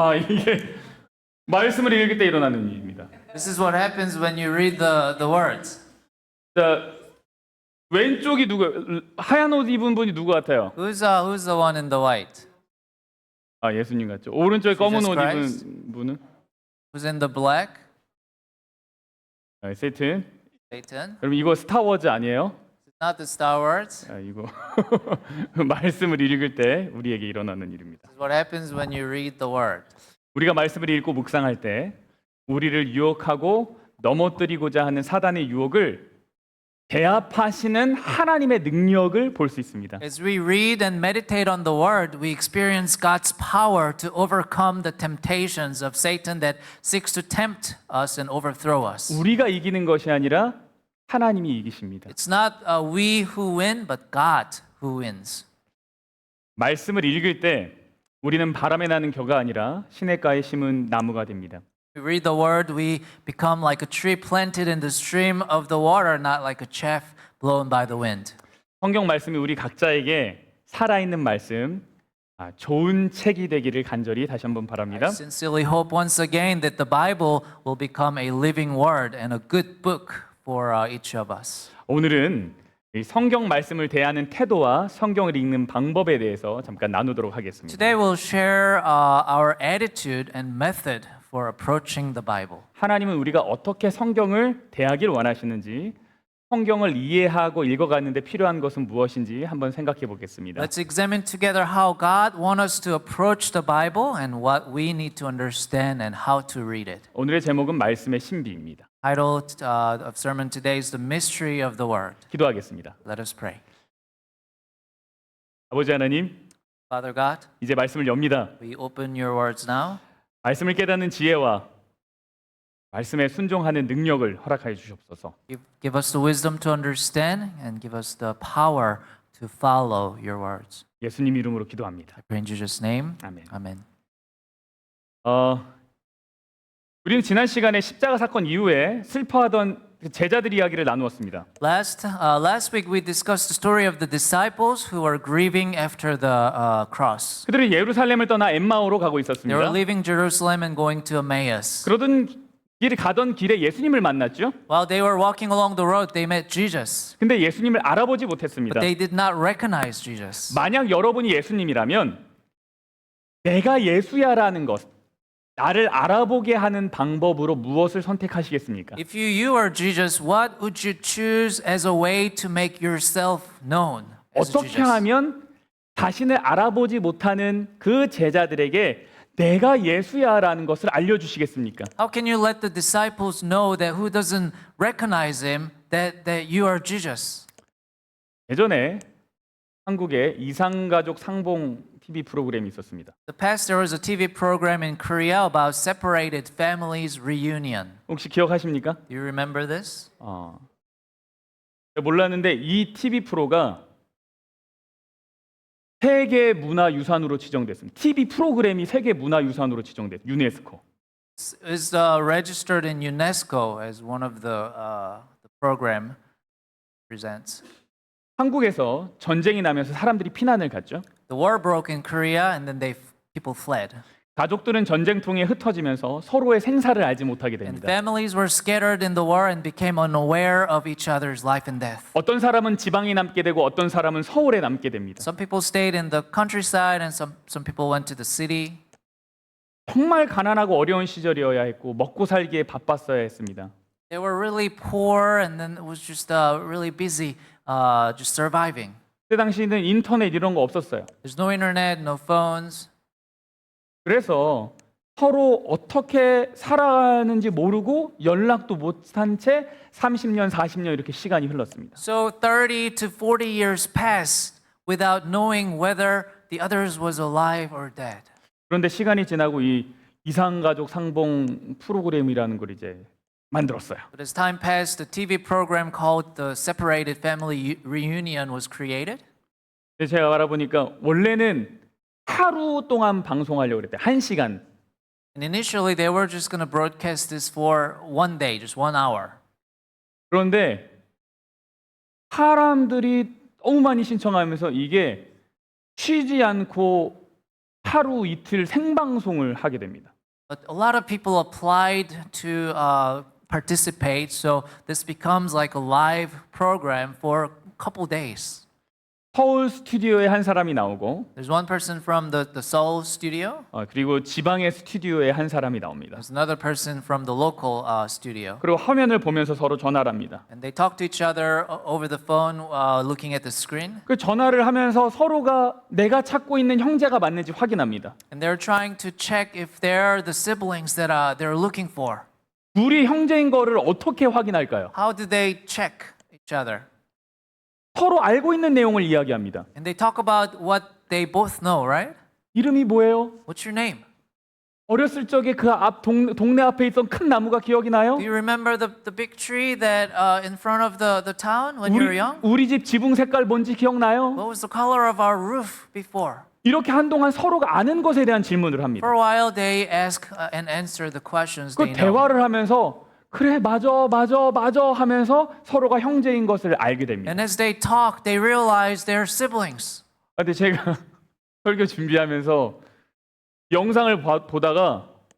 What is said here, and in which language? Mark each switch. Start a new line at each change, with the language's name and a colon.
Korean: 이게 말씀을 읽을 때 일어나는 일입니다.
English: This is what happens when you read the words.
Korean: 자, 왼쪽이 하얀 옷 입은 분이 누구 같아요?
English: Who's the one in the white?
Korean: 예수님 같죠. 오른쪽에 검은 옷
English: Christ.
Korean: 입은 분은
English: Who's in the black?
Korean: 세튼.
English: Satan.
Korean: 그럼 이거 스타워즈 아니에요?
English: It's not the Star Wars.
Korean: 이거 말씀을 읽을 때 우리에게 일어나는 일입니다.
English: This is what happens when you read the word.
Korean: 우리가 말씀을 읽고 묵상할 때 우리를 유혹하고 넘어뜨리고자 하는 사단의 유혹을 제압하시는 하나님의 능력을 볼 수 있습니다.
English: As we read and meditate on the word, we experience God's power to overcome the temptations of Satan that seeks to tempt us and overthrow us.
Korean: 우리가 이기는 것이 아니라 하나님이 이기십니다.
English: It's not we who win, but God who wins.
Korean: 말씀을 읽을 때 우리는 바람에 나는 겨가 아니라 시냇가에 심은 나무가 됩니다.
English: We read the word, we become like a tree planted in the stream of the water, not like a chaff blown by the wind.
Korean: 성경 말씀이 우리 각자에게 살아있는 말씀, 좋은 책이 되기를 간절히 다시 한번 바랍니다.
English: I sincerely hope once again that the Bible will become a living word and a good book for each of us.
Korean: 오늘은 이 성경 말씀을 대하는 태도와 성경을 읽는 방법에 대해서 잠깐 나누도록 하겠습니다.
English: Today we'll share our attitude and method for approaching the Bible.
Korean: 하나님은 우리가 어떻게 성경을 대하길 원하시는지, 성경을 이해하고 읽어가는데 필요한 것은 무엇인지 한번 생각해 보겠습니다.
English: Let's examine together how God wants us to approach the Bible and what we need to understand and how to read it.
Korean: 오늘의 제목은 말씀의 신비입니다.
English: Title of sermon today is The Mystery of the Word.
Korean: 기도하겠습니다.
English: Let us pray.
Korean: 아버지 하나님,
English: Father God,
Korean: 이제 말씀을 엽니다.
English: we open your words now.
Korean: 말씀을 깨닫는 지혜와 말씀에 순종하는 능력을 허락하여 주시옵소서.
English: Give us the wisdom to understand and give us the power to follow your words.
Korean: 예수님 이름으로 기도합니다.
English: I pray in Jesus' name.
Korean: 아멘.
English: Amen.
Korean: 우리는 지난 시간에 십자가 사건 이후에 슬퍼하던 제자들 이야기를 나누었습니다.
English: Last week we discussed the story of the disciples who were grieving after the cross.
Korean: 그들은 예루살렘을 떠나 엠마오로 가고
English: They
Korean: 있었습니다.
English: were leaving Jerusalem and going to Emmaus.
Korean: 가던 길에 예수님을 만났죠.
English: While they were walking along the road, they met Jesus.
Korean: 근데 예수님을 알아보지 못했습니다.
English: But they did not recognize Jesus.
Korean: 만약 여러분이 예수님이라면 내가 예수야라는 것, 나를 알아보게 하는 방법으로 무엇을 선택하시겠습니까?
English: If you are Jesus, what would you choose as a way to make yourself known as
Korean: 어떻게
English: Jesus?
Korean: 하면 자신을 알아보지 못하는 그 제자들에게 내가 예수야라는 것을 알려주시겠습니까?
English: How can you let the disciples know that who doesn't recognize him that you are Jesus?
Korean: 예전에 한국에 이상가족 상봉 TV 프로그램이 있었습니다.
English: The past there was a TV program in Korea about separated families reunion.
Korean: 혹시 기억하십니까?
English: Do you remember this?
Korean: 몰랐는데 이 TV 프로가 세계 문화유산으로 지정됐습니다. TV 프로그램이 세계 문화유산으로 지정됐. 유네스코.
English: Is registered in UNESCO as one of the program presents.
Korean: 한국에서 전쟁이 나면서 사람들이 피난을 갔죠.
English: The war broke in Korea and then people fled.
Korean: 가족들은 전쟁통에 흩어지면서 서로의 생사를 알지 못하게
English: And
Korean: 됩니다.
English: families were scattered in the war and became unaware of each other's life and death.
Korean: 어떤 사람은 지방에 남게 되고 어떤 사람은 서울에 남게 됩니다.
English: Some people stayed in the countryside and some people went to the city.
Korean: 정말 가난하고 어려운 시절이어야 했고 먹고 살기에 바빴어야 했습니다.
English: They were really poor and then it was just really busy just surviving.
Korean: 그때 당시에는 인터넷 이런 거 없었어요.
English: There's no internet, no phones.
Korean: 그래서 서로 어떻게 살아가는지 모르고 연락도 못한 채 30년, 40년 이렇게 시간이 흘렀습니다.
English: So 30 to 40 years passed without knowing whether the others was alive or dead.
Korean: 그런데 시간이 지나고 이 이상가족 상봉 프로그램이라는 걸 이제 만들었어요.
English: But as time passed, the TV program called the Separated Family Reunion was created.
Korean: 제가 알아보니까 원래는 하루 동안 방송하려고 그랬대요. 1시간.
English: And initially they were just going to broadcast this for one day, just 1 hour.
Korean: 그런데 사람들이 너무 많이 신청하면서 이게 쉬지 않고 하루 이틀 생방송을 하게 됩니다.
English: But a lot of people applied to participate, so this becomes like a live program for a couple days.
Korean: 서울 스튜디오에 한 사람이 나오고
English: There's one person from the Seoul studio.
Korean: 그리고 지방의 스튜디오에 한 사람이 나옵니다.
English: There's another person from the local studio.
Korean: 그리고 화면을 보면서 서로 전화를 합니다.
English: And they talk to each other over the phone, looking at the screen.
Korean: 그 전화를 하면서 서로가 내가 찾고 있는 형제가 맞는지 확인합니다.
English: And they're trying to check if they're the siblings that they're looking for.
Korean: 둘이 형제인 거를 어떻게 확인할까요?
English: How do they check each other?
Korean: 서로 알고 있는 내용을 이야기합니다.
English: And they talk about what they both know, right?
Korean: 이름이 뭐예요?
English: What's your name?
Korean: 어렸을 적에 그 앞 동네 앞에 있던 큰 나무가 기억이 나요?
English: Do you remember the big tree that in front of the town when you were young?
Korean: 우리 집 지붕 색깔 뭔지 기억나요?
English: What was the color of our roof before?
Korean: 이렇게 한동안 서로가 아는 것에 대한 질문을 합니다.
English: For a while, they ask and answer the questions
Korean: 그
English: they know.
Korean: 대화를 하면서 그래 맞아 하면서 서로가 형제인 것을 알게 됩니다.
English: And as they talk, they realize they're siblings.
Korean: 근데 제가 설교 준비하면서 영상을 보다가